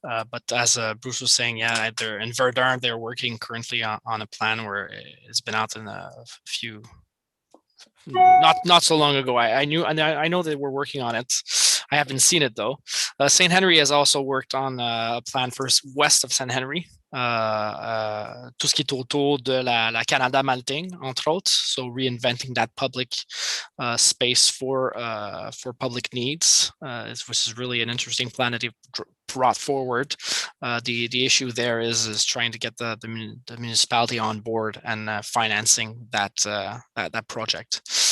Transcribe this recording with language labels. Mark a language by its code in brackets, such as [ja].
[en] But as Bruce was saying, yeah, they're in Verdun. They're working currently on a plan where it's been out in a few, not so long ago. I know they were working on it. I haven't seen it though. St. Henry has also worked on a plan for west of St. Henry. [fr] Tout ce qui est autour de la Canada Malting, entre autres. [en] So reinventing that public space for public needs, which is really an interesting plan that they've brought forward. The issue there is trying to get the municipality on board and financing that project.